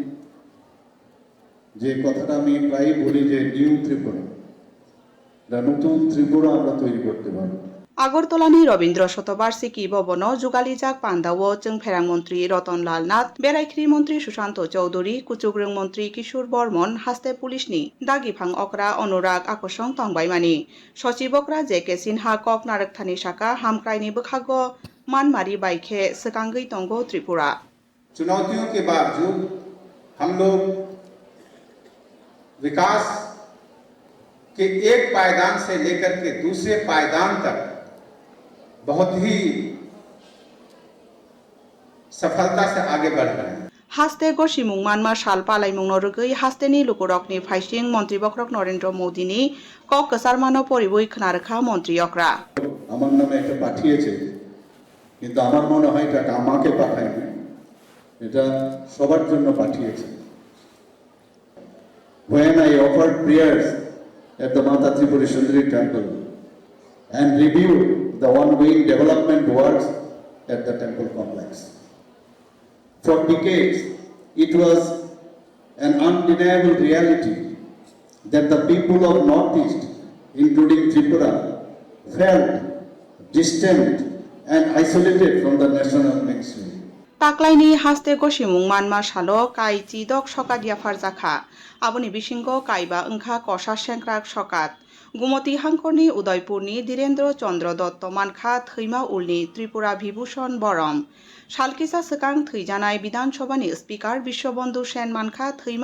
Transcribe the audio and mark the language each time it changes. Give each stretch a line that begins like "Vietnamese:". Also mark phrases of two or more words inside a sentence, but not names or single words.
Bangla: যে কথাটা আমি প্রায়ই বলি যে নিউ ত্রিপুরা নতুন ত্রিপুরা আমরা তৈরি করতে পারব।
Kok Borok: আগরতলানি রবীন্দ্র শতবার্ষিকী ভবন যুগালিজাক পান্দাও जोंफेरां মন্ত্রী রতনলাল নাথ বেরাইখ্রি মন্ত্রী সুশান্ত চৌধুরী কুচুগ্রং মন্ত্রী কিশোর বর্মন হাস্তে পুলিশনি দাগিফাং অকরা অনুরাগ আকর্ষণ তংবাইমানি সচিবকরা जेके सिन्हा कक नारकथानि शाखा हामक्राइनि बखागो मानमारी बाइखे सकांगै तंगो त्रिपुरा।
Hindi: चुनौतियों के बावजूद हम लोग विकास के एक पायदान से लेकर के दूसरे पायदान तक बहुत ही सफलता से आगे बढ़ रहे हैं।
Kok Borok: हास्ते गोशिमुं मानमा शालपालाइमुं नरगै हास्तेनि लुकुरकनि फाइसिं मन्त्री बक्रक नरेंद्र मोदीनि कक कसारमानो परिबई खनारखा मन्त्री अक्रा।
Bangla: আমার নামে একটা পাঠিয়েছে কিন্তু আমার মনে হয় এটা আমাকে পাঠায়নি এটা সবার জন্য পাঠিয়েছে।
English: When I offered prayers at the Mata Tripura Sundari temple and reviewed the ongoing development works at the temple complex. For decades, it was an undeniable reality that the people of Northeast, including Tripura, felt distant and isolated from the national mainstream.
Kok Borok: ताक्लाइनि हास्ते गोशिमुं मानमा शालो काई चिदक सकादिया फारजाखा आबुनि बिसिंगो काइबा ओंखा कषा सेंक्राक सकात गुमती हांखरनि उदयपुरनि धीरेन्द्र चंद्र दत्त मानखा थैमा उलनि त्रिपुरा विभूषण बरम सालकिसा सकां थैजानाय विधानसभानि स्पीकार विश्वबंधु सेन मानखा थैमा